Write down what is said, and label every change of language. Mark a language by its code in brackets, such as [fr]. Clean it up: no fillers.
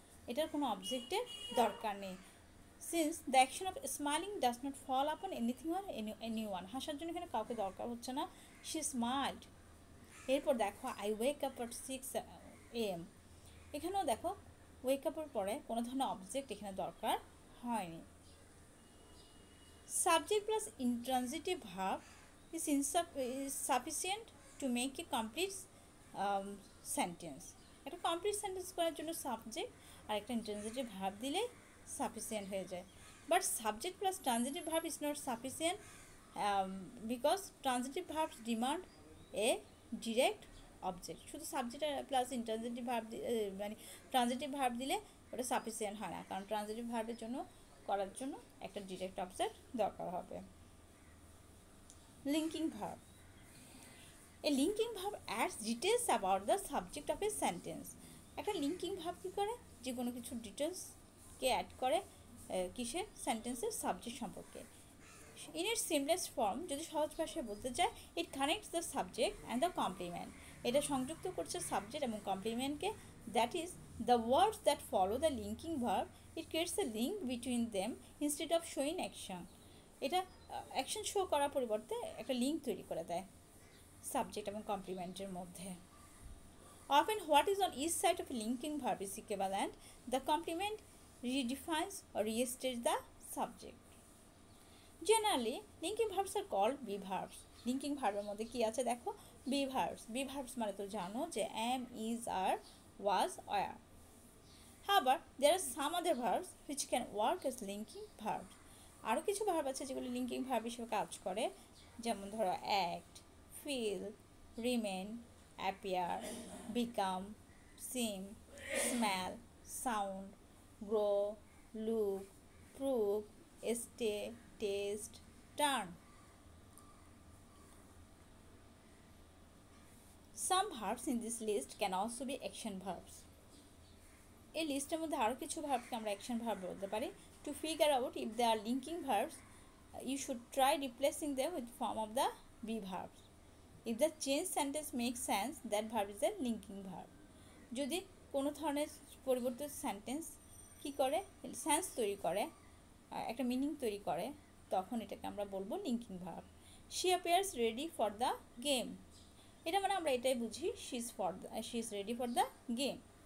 [bn] এটার কোনো অবজেক্টের দরকার নেই। [en] since the action of smiling does not fall upon anything or anyone, [bn] হাসার জন্য এখানে কাউকে দরকার হচ্ছে না, [en] She smiled. [bn] এরপর দেখো [en] I wake up at 6 AM, [bn] এখানেও দেখো ওয়েক আপের পরে কোনো ধরনের অবজেক্ট এখানে দরকার হয়নি। [en] Subject plus intransitive verb is sufficient to make a complete sentence. [bn] একটা কমপ্লিট সেন্টেন্স করার জন্য সাবজেক্ট আর একটা ইন্ট্রানজিটিভ ভার্ব দিলেই সাফিসিয়েন্ট হয়ে যায়। [en] But subject plus transitive verb is not sufficient because transitive verbs demand a direct object. [bn] শুধু subject plus intransitive verb মানে transitive verb দিলে ওটা সাফিসিয়েন্ট হয় না, কারণ ট্রানজিটিভ ভার্বের জন্য করার জন্য একটা ডিরেক্ট অবজেক্ট দরকার হবে। [en] Linking verb, a linking verb adds details about the subject of a sentence. [bn] একটা লিঙ্কিং ভার্ব কী করে, যে কোনো কিছু ডিটেলসকে অ্যাড করে কিসের, সেন্টেন্সের সাবজেক্ট সম্পর্কে। [en] in its seamless form, [bn] যদি সহজ ভাষায় বলতে চায়, [en] it connects the subject and the complement, [bn] এটা সংযুক্ত করছে সাবজেক্ট এবং কমপ্লিমেন্টকে। [en] That is the words that follow the linking verb, it creates a link between them instead of showing action. [bn] এটা অ্যাকশন শো করার পরিবর্তে একটা লিঙ্ক তৈরি করে দেয় সাবজেক্ট এবং কমপ্লিমেন্টের মধ্যে। [en] Often what is on each side of a linking verb is equivalent. The complement redefines or restates the subject. Generally, linking verbs are called be verbs. [bn] Linking verb এর মধ্যে কি আছে দেখো, be verbs. Be verbs মানে তো জানো যে am, is, are, was, were. [en] However, there are some other verbs which can work as linking verbs. [bn] আরও কিছু ভার্ব আছে যেগুলো লিঙ্কিং ভার্ব হিসেবে কাজ করে, যেমন ধরো act, feel, remain, appear, become, seem, smell, sound, grow, look, prove, stay, taste, turn. [en] Some verbs in this list can also be action verbs. [bn] এই লিস্টের মধ্যে আরও কিছু ভার্বকে আমরা অ্যাকশন ভার্ব বলতে পারি। [en] To figure out if they are linking verbs, you should try replacing them with form of the be verbs. If the change sentence makes sense, that verb is a linking verb. [bn] যদি কোনো ধরনের পরিবর্তিত sentence কী করে, sense তৈরি করে, একটা meaning তৈরি করে, তখন এটাকে আমরা বলবো linking verb. [en] she appears ready for the game, [bn] এটা মানে আমরা এটাই বুঝি [en] She is ready for the game.